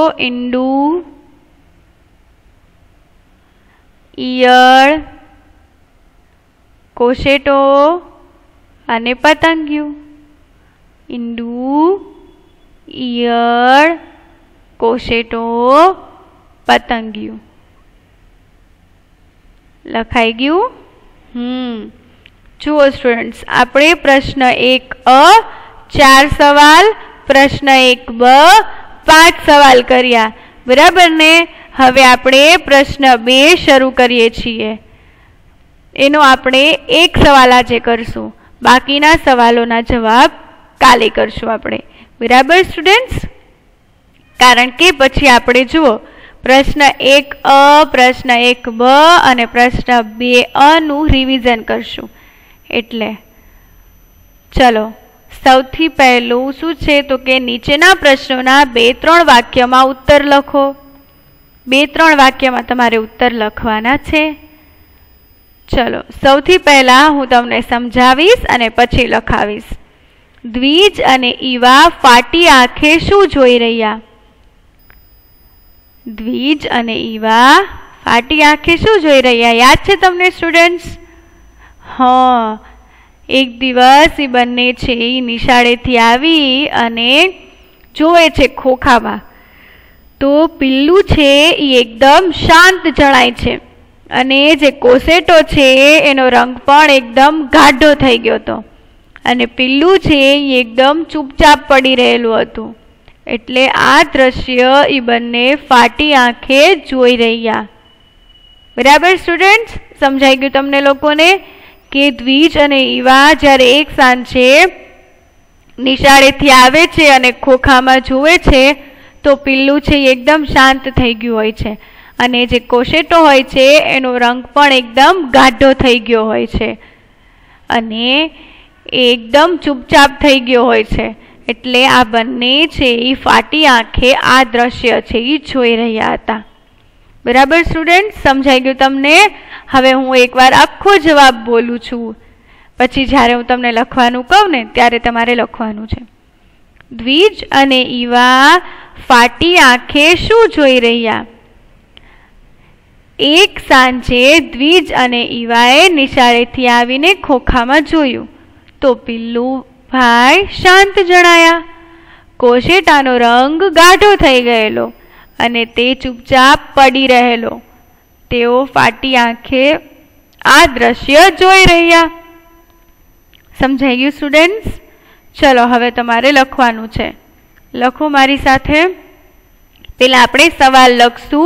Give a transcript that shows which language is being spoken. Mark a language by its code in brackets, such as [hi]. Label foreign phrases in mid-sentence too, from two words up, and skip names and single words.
[gu] ઈંડું, ઈયળ, કોશેટો અને પતંગિયું। ઈંડું, ઈયળ, કોશેટો, પતંગિયું। લખાઈ ગયું? જુઓ સ્ટુડન્ટ્સ, આપણે પ્રશ્ન 1 અ 4 સવાલ, પ્રશ્ન 1 બ 5 સવાલ કર્યા, બરાબર ને? હવે આપણે પ્રશ્ન 2 શરૂ કરીએ છીએ। એનો આપણે 1 સવાલ આજે કરશું, બાકીના સવાલોના જવાબ કાલે કરશું આપણે, બરાબર સ્ટુડન્ટ્સ? કારણ કે પછી આપણે જુઓ પ્રશ્ન 1 અ, પ્રશ્ન 1 બ અને પ્રશ્ન 2 અ નું રિવિઝન કરશું એટલે। ચલો સૌથી પહેલું શું છે તો કે નીચેના પ્રશ્નોના 2-3 વાક્યમાં ઉત્તર લખો। 2-3 વાક્યમાં તમારે ઉત્તર લખવાના છે। ચલો સૌથી પહેલા હું તમને સમજાવીશ અને પછી લખાવીશ। દ્વિજ અને ઈવા ફાટી આંખે શું જોઈ રહ્યા? દ્વિજ અને ઈવા ફાટી આંખે શું જોઈ રહ્યા? યાદ છે તમને સ્ટુડન્ટ્સ? હા, એક દિવસ ઈ બંને છે ઈ નિશાળેથી આવી અને જોએ છે ખોખામાં તો પિલ્લુ છે ઈ એકદમ શાંત જણાય છે અને જે કોશેટો છે એનો રંગ પણ એકદમ ગાઢો થઈ ગયો હતો અને પિલ્લુ છે ઈ એકદમ ચૂપચાપ પડી રહેલું હતું। એટલે આ દૃશ્ય ઈ બંને ફાટી આંખે જોઈ રહ્યા। બરાબર સ્ટુડન્ટ્સ? સમજાઈ ગયું તમને લોકોને કે દ્વિજ અને ઈવા જ્યારે એક સાંજે નિશાળેથી આવે છે અને ખોખામાં જોવે છે તો પિલ્લુ છે એકદમ શાંત થઈ ગયું હોય છે અને જે કોશેટો હોય છે એનો રંગ પણ એકદમ ગાઢો થઈ ગયો હોય છે અને એકદમ ચૂપચાપ થઈ ગયો હોય છે। એટલે આ બંને છે ઈ ફાટી આંખે આ દૃશ્ય છે ઈ જોઈ રહ્યા હતા। બરાબર સ્ટુડન્ટ? સમજાઈ ગયું તમને? હવે હું એક વાર આખો જવાબ બોલું છું, પછી જ્યારે હું તમને લખવાનું કહું ને ત્યારે તમારે લખવાનું છે। દ્વિજ અને ઈવા ફાટી આંખે શું જોઈ રહ્યા? એક સાંજે દ્વિજ અને ઈવાએ નિશાળેથી આવીને ખોખામાં જોયું તો પિલ્લુ ભાઈ શાંત જણાયા। કોશેટાનો રંગ ગાઢો થઈ ગયેલો અને તે ચૂપચાપ પડી રહેલો। તેઓ ફાટી આંખે આ દૃશ્ય જોઈ રહ્યા। સમજાઈ ગયું સ્ટુડન્ટ્સ? ચલો હવે તમારે લખવાનું છે। લખો મારી સાથે। પહેલા આપણે સવાલ લખશું।